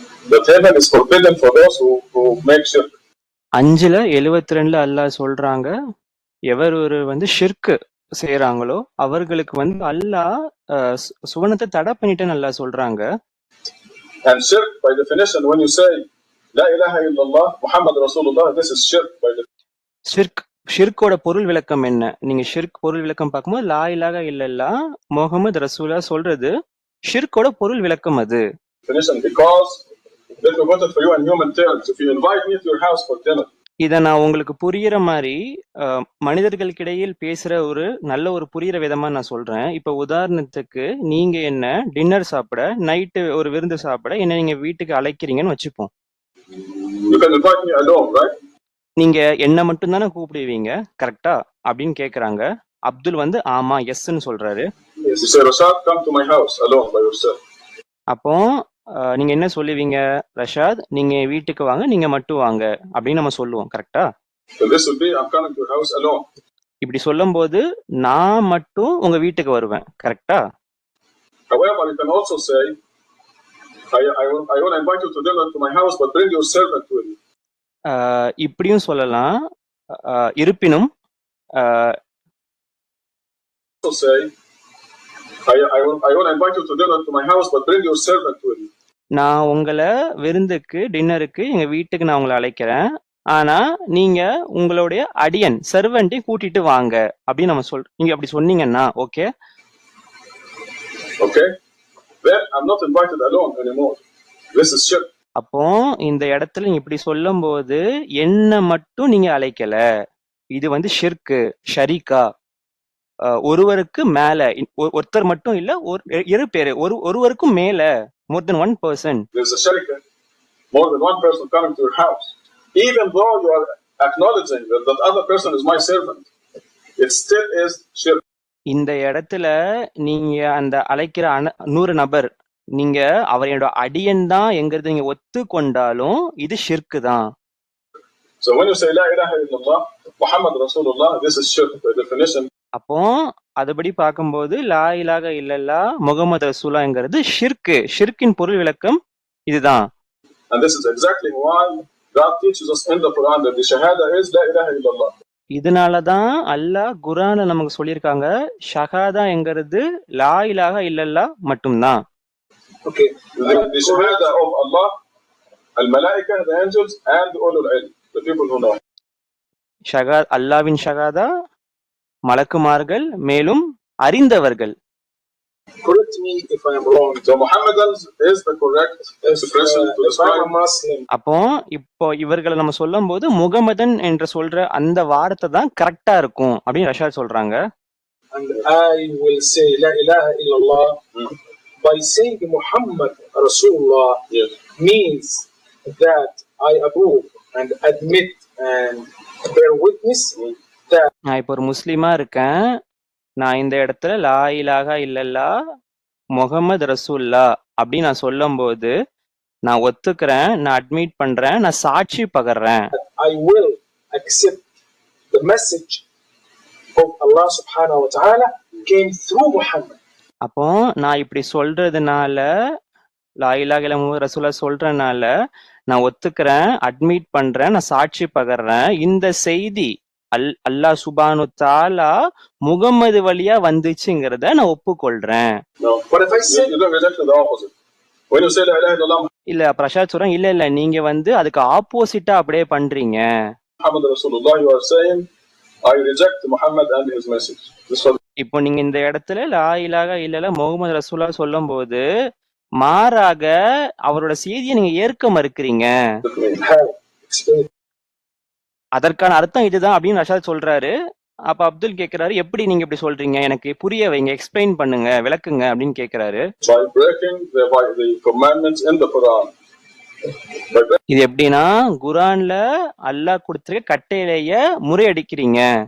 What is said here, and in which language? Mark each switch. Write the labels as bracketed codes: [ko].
[en] That heaven is forbidden for those who make shirk. [ta] 5:72 அல்லாஹ் சொல்றாங்க, எவர் ஒரு ஷிர்க் செய்யறாங்களோ அவர்களுக்கு அல்லாஹ் சுவனத்தை தடை பண்ணிட்டேன்னு அல்லாஹ் சொல்றாங்க. [en] And shirk by definition, when you say La ilaha illallah Muhammad Rasulullah, this is shirk by definition. [ta] ஷிர்கோட பொருள் விளக்கம் என்ன? நீங்க ஷிர்க் பொருள் விளக்கம் பார்க்கும்போது லா இலாஹா இல்லல்லாஹ் முஹம்மது ரசூலா சொல்றது ஷிர்கோட பொருள் விளக்கம் அது. [en] Because let me put it for you in human terms. If you invite me to your house for dinner, [ta] இத நான் உங்களுக்கு புரியுற மாதிரி மனிதர்களுக்கிடையில் பேசுற நல்ல ஒரு புரியுற விதமா நான் சொல்றேன். இப்ப உதாரணத்துக்கு நீங்க என்ன டின்னர் சாப்பிட, நைட்டு ஒரு விருந்து சாப்பிட என்ன நீங்க வீட்டுக்கு அழைக்கிறீங்கன்னு வச்சுப்போம். [en] you can invite me alone, right? [ta] நீங்க என்ன மட்டும் தானே கூப்பிடுவீங்க, கரெக்டா அப்படின்னு கேக்குறாங்க. அப்துல் ஆமா எஸ்ன்னு சொல்றாரு. [en] Yes, you say, Rashad, come to my house alone by yourself. [ta] அப்போ நீங்க என்ன சொல்லுவீங்க? ரஷாத், நீங்க வீட்டுக்கு வாங்க, நீங்க மட்டும் வாங்க அப்படின்னு நம்ம சொல்லுவோம், கரெக்டா? [en] So this would be, I'm coming to your house alone. [ta] இப்படி சொல்லும் போது நான் மட்டும் உங்க வீட்டுக்கு வருவேன், கரெக்டா? [en] However, you can also say, I will invite you to dinner to my house, but bring your servant with you. [ta] இப்படியும் சொல்லலாம். இருப்பினும் [en] also say, I will invite you to dinner to my house, but bring your servant with you. [ta] நான் உங்களை விருந்துக்கு டின்னருக்கு எங்க வீட்டுக்கு நான் உங்களை அழைக்கிறேன், ஆனா நீங்க உங்களுடைய அடியன் சர்வெண்ட்டை கூட்டிட்டு வாங்க அப்படின்னு நம்ம நீங்க அப்படி சொன்னீங்கன்னா okay. [en] Okay, then I'm not invited alone anymore. This is shirk. [ta] அப்போ இந்த இடத்துல நீங்க இப்படி சொல்லும் போது என்ன மட்டும் நீங்க அழைக்கல, இது ஷிர்கு ஷரீகா. ஒருவருக்கு மேல, ஒருத்தர் மட்டும் இல்ல, இரு பேரு, ஒருவருக்கும் மேல, [en] more than one person. There's a sharika, more than one person coming to your house. Even though you are acknowledging that other person is my servant, it still is shirk. [ta] இந்த இடத்துல நீங்க அந்த அழைக்கிற 100 நபர் நீங்க அவர் என்னோட அடியன் தான் என்கிறது நீங்க ஒத்துக்கொண்டாலும் இது ஷிர்க் தான். [en] So when you say La ilaha illallah Muhammad Rasulullah, this is shirk by definition. [ta] அப்போ அதுபடி பார்க்கும்போது லா இலாஹா இல்லல்லாஹ் முஹம்மது ரசூலுல்லாஹ்ங்கிறது ஷிர்கின் பொருள் விளக்கம் இதுதான். [en] And this is exactly why God teaches us in the Quran that the shahada is La ilaha illallah. [ta] இதனாலதான் அல்லாஹ் குர்ஆன்ல நமக்கு சொல்லியிருக்காங்க ஷஹாதா என்கிறது லா இலாஹா இல்லல்லாஹ் மட்டும்தான். [en] Okay, the shahada of Allah, al-malaika, the angels, and ulul ilm, the people who know. [ta] அல்லாஹ்வின் ஷஹாதா, மலக்குமார்கள், மேலும் அறிந்தவர்கள். [en] Correct me if I am wrong. So Muhammadans is the correct expression to describe Muslim. [ta] அப்போ இப்போ இவர்களை நம்ம சொல்லும் போது முகமதன் என்று சொல்ற அந்த வார்த்தை தான் கரெக்டா இருக்கும் அப்படின்னு ரஷாத் சொல்றாங்க. [en] And I will say La ilaha illallah by saying Muhammad Rasulullah means that I approve and admit and bear witness that [ta] நான் இப்போ ஒரு முஸ்லிமா இருக்கேன், நான் இந்த இடத்துல லா இலாஹா இல்லல்லாஹ் முஹம்மது ரசூலுல்லாஹ் அப்படின்னு நான் சொல்லும் போது நான் ஒத்துக்கிறேன், நான் அட்மிட் பண்றேன், நான் சாட்சி பகர்றேன். [en] I will accept the message of Allah subhanahu wa ta'ala came through Muhammad. [ta] அப்போ நான் இப்படி சொல்றதுனால, லா இலாஹா இல்லல்லாஹ் முஹம்மது ரசூலுல்லாஹ் சொல்றதுனால நான் ஒத்துக்கிறேன், அட்மிட் பண்றேன், நான் சாட்சி பகர்றேன். இந்த செய்தி அல்லாஹ் சுப்ஹானஹு தஆலா முகம்மது வழியா வந்துச்சுங்கிறத நான் ஒப்புக்கொள்றேன். [en] But if I say you don't reject the opposite. When you say La ilaha illallah [ta] இல்ல பிரசாத் சொல்றேன், இல்ல நீங்க அதுக்கு ஆப்போசிட்டா அப்படியே பண்றீங்க. [en] Muhammad Rasulullah, you are saying I reject Muhammad and his message. [ta] இப்போ நீங்க இந்த இடத்துல லா இலாஹா இல்லல்லாஹ் முஹம்மது ரசூலுல்லாஹ் சொல்லும் போது மாறாக அவரோட செய்தியை நீங்க ஏற்க மறுக்கிறீங்க. அதற்கான அர்த்தம் இதுதான் அப்படின்னு ரஷாத் சொல்றாரு. அப்ப அப்துல் கேக்குறாரு, எப்படி நீங்க இப்படி சொல்றீங்க, எனக்கு புரிய வைங்க, எக்ஸ்பிளைன் பண்ணுங்க, விளக்குங்க அப்படின்னு கேக்குறாரு. [en] By breaking the commandments in the Quran. [ta] இது எப்படின்னா குர்ஆன்ல அல்லாஹ் கொடுத்திருக்க கட்டளைய முறையடிக்கிறீங்க.